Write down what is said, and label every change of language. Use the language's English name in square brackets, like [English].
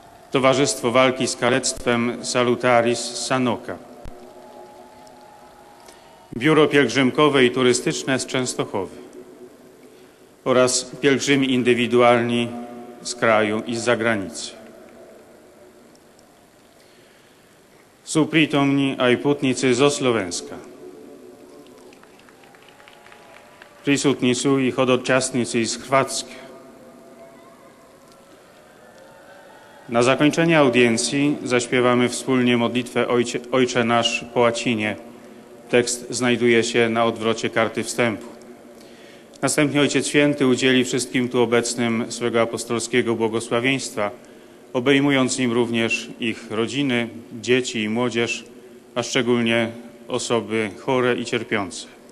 [Polish] Towarzystwo Walki z Kalectwem Salutaris z Sanoka. Biuro Pielgrzymkowe i Turystyczne z Częstochowy oraz pielgrzymi indywidualni z kraju i z zagranicy. [Slovak] Sú prítomní aj putníci zo Slovenska. [Croatian] Prísutní sú i chodočastníci z Chorwacka. [Polish] Na zakończenie audiencji zaśpiewamy wspólnie modlitwę Ojcze Nasz po łacinie. Tekst znajduje się na odwrocie karty wstępu. Następnie Ojciec Święty udzieli wszystkim tu obecnym swego apostolskiego błogosławieństwa, obejmując nim również ich rodziny, dzieci i młodzież, a szczególnie osoby chore i cierpiące.